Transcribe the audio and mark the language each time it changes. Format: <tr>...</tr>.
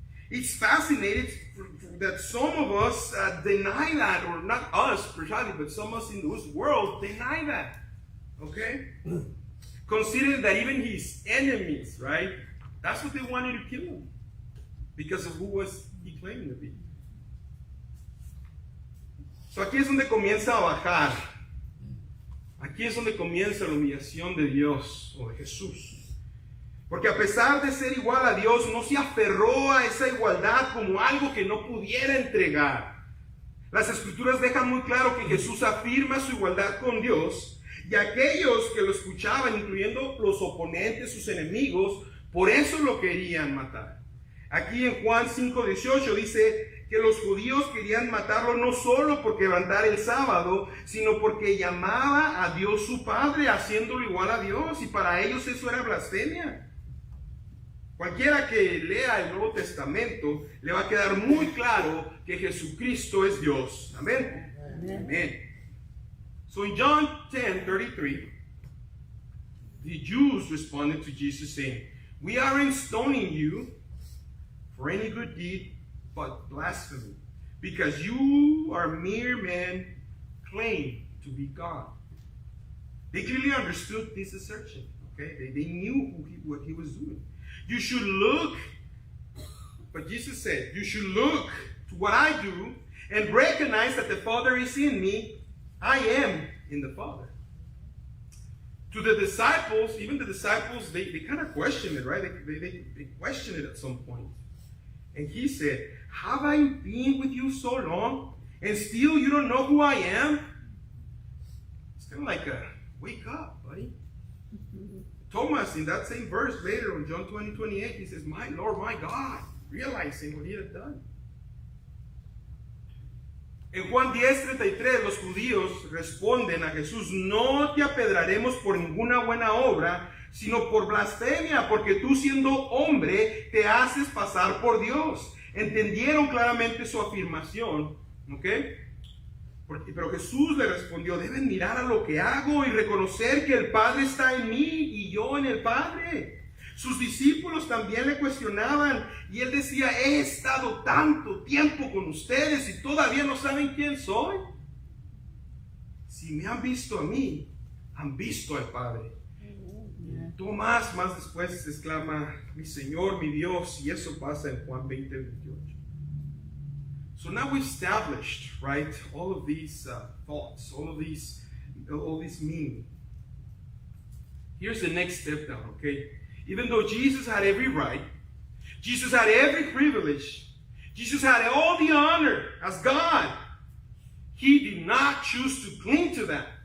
<en>It's fascinating that some of us deny that, or not us personally, but some of us in this world deny that, okay? Considering that even his enemies, right, that's what they wanted to kill him because of who was he claiming to be.</en> <es>So aquí es donde comienza a bajar. Aquí es donde comienza la humillación de Dios o de Jesús. Porque a pesar de ser igual a Dios, no se aferró a esa igualdad como algo que no pudiera entregar. Las Escrituras dejan muy claro que Jesús afirma su igualdad con Dios, y aquellos que lo escuchaban, incluyendo los oponentes, sus enemigos, por eso lo querían matar. Aquí en Juan 5:18 dice que los judíos querían matarlo no solo por quebrantar el sábado, sino porque llamaba a Dios su Padre, haciéndolo igual a Dios, y para ellos eso era blasfemia. Cualquiera que lea el Nuevo Testamento le va a quedar muy claro que Jesucristo es Dios. Amén. Amén.</es> <en>So in John 10:33, the Jews responded to Jesus saying, "We aren't stoning you for any good deed, but blasphemy, because you are mere men claim to be God." They clearly understood this assertion. Okay, they knew what he was doing. You should look, but Jesus said, you should look to what I do and recognize that the Father is in me. I am in the Father. To the disciples, even the disciples, they kind of questioned it, right? They questioned it at some point. And he said, have I been with you so long, and still you don't know who I am? It's kind of like a, wake up, buddy. Thomas, in that same verse later in John 20:28, he says, my Lord, my God, realizing what he had done.</en> <es>En Juan 10:33, los judíos responden a Jesús, no te apedraremos por ninguna buena obra, sino por blasfemia, porque tú siendo hombre te haces pasar por Dios. Entendieron claramente su afirmación, ¿ok? Pero Jesús le respondió, deben mirar a lo que hago y reconocer que el Padre está en mí y yo en el Padre. Sus discípulos también le cuestionaban y él decía, he estado tanto tiempo con ustedes y todavía no saben quién soy. Si me han visto a mí, han visto al Padre. Tomás más después exclama, mi Señor, mi Dios, y eso pasa en Juan 20:28.</es> <en>So now we've established, right, all of these thoughts, all this meaning. Here's the next step now, okay? even though Jesus had every right, Jesus had every privilege, Jesus had all the honor as God, he did not choose to cling to that.</en>